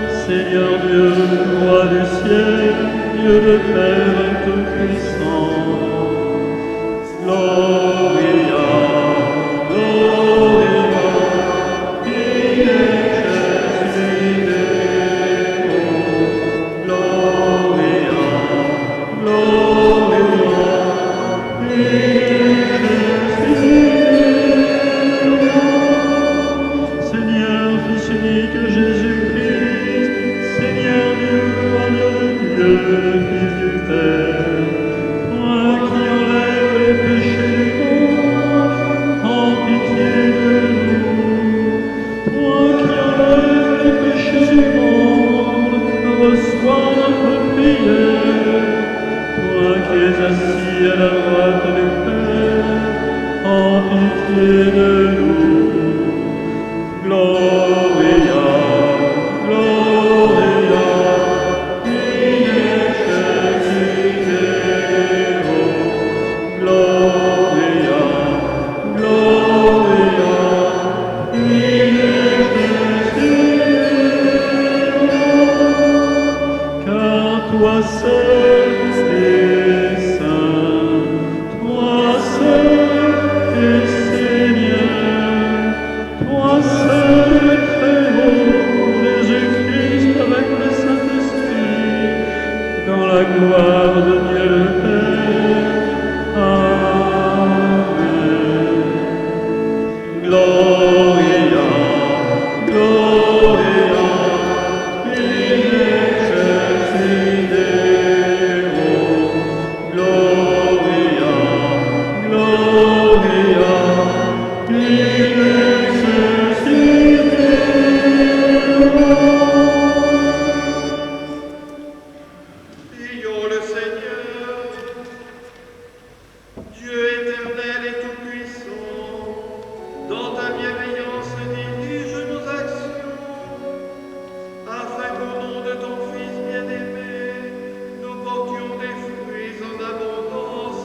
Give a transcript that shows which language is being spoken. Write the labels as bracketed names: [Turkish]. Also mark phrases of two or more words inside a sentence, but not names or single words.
[French] Seigneur Dieu, roi du ciel, Dieu le Père Tout-Puissant. [Latin] Gloria, Gloria, in excelsis Deo. Gloria, Gloria, in excelsis Deo. [French] Seigneur, Fils unique Jésus-Christ, Seigneur Dieu, agneau de Dieu, Fils du Père, toi qui enlèves les péchés du monde, en pitié de nous. Toi qui enlèves les péchés du monde, reçois notre prière. Toi qui es assis à la droite du Père, en pitié de nous. [Latin] Gloria, Gloria, in excelsis Deo. Gloria, Gloria, in excelsis Deo. [French] Car toi seul es saint, toi seul es Seigneur, toi seul es très haut, Jésus-Christ avec le Saint-Esprit, dans la gloire de Dieu le Père. Amen. [Latin] Gloria, Gloria, in excelsis Deo. Gloria, Gloria, in excelsis Deo. [French] Prions le Seigneur, Dieu éternel et tout-puissant, dans ta bienveillance dirige nos actions, afin qu'au nom de ton Fils bien-aimé, nous portions des fruits en abondance.